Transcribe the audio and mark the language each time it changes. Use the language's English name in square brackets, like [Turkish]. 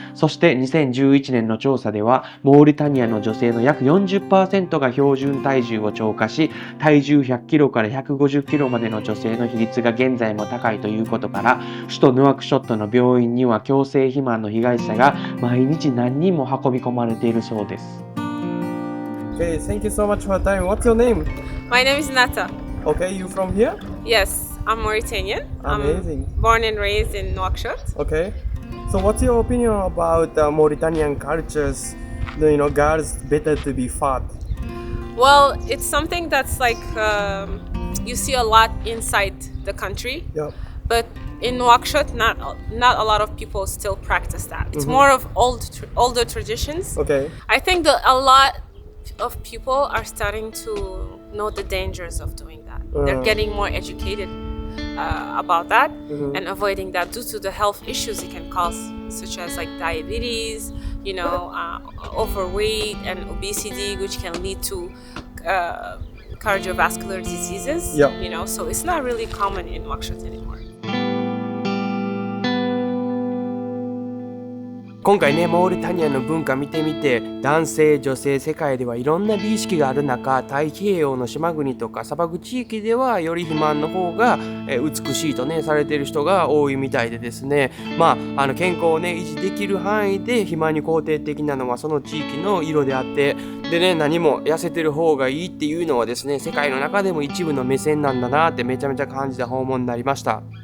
[Japanese] そして2011年の調査では、モーリタニアの女性の約 40% が標準体重を超過し、体重100キロから150キロまでの女性の比率が現在も高いということから、首都ヌアクショットの病院には強制肥満の被害者が毎日何人も運び込まれているそうです。 [English] Okay, thank you so much for your time. What's your name? My name is Nata. Okay, you from here? Yes, I'm Mauritanian. Amazing. I'm born and raised in Nouakchott. Okay. So what's your opinion about Mauritanian cultures? Girls better to be fat. Well, it's something that's like you see a lot inside the country. Yep. But in Nouakchott, not a lot of people still practice that. It's more of older traditions. Okay. I think that a lot of people are starting to know the dangers of doing that. They're getting more educated about that and avoiding that due to the health issues it can cause, such as like diabetes, overweight and obesity, which can lead to cardiovascular diseases. Yep. So it's not really common in Nouakchott anymore. [Japanese] 今回ね、モーリタニアの文化見てみて、男性、女性、世界ではいろんな美意識がある中、太平洋の島国とか砂漠地域ではより肥満の方が美しいとねされている人が多いみたいでですね、健康をね維持できる範囲で肥満に肯定的なのはその地域の色であって、でね、何も痩せてる方がいいっていうのはですね、世界の中でも一部の目線なんだなってめちゃめちゃ感じた訪問になりました。